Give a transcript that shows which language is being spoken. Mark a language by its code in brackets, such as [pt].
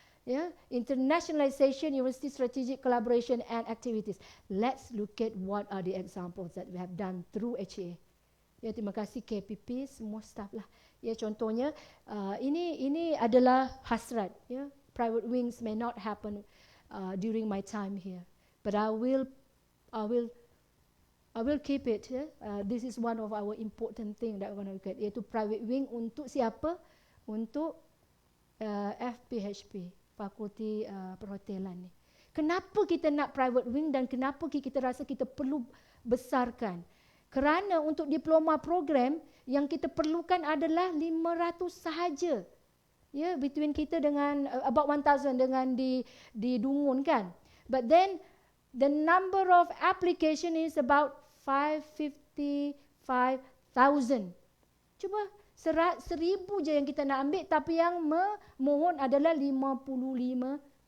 [en] Ya, internationalization, university strategic collaboration and activities. Let's look at what are the examples that we have done through HA. [ms] Ya, terima kasih KPP, semua staff lah. Ya, contohnya ini adalah hasrat. [en] Ya, private wings may not happen during my time here, but I will keep it. Ya. This is one of our important thing that we're going to look at, [ms] iaitu private wing untuk siapa? Untuk FPHP, Fakulti Perhotelan ni. Kenapa kita nak private wing dan kenapa kita rasa kita perlu besarkan? Kerana untuk diploma program yang kita perlukan adalah 500 sahaja. Ya, between kita dengan about 1000 dengan di Dungun kan. [en] But then the number of application is about 555,000. [ms] Cuba 1000 je yang kita nak ambil, tapi yang memohon adalah 55,000.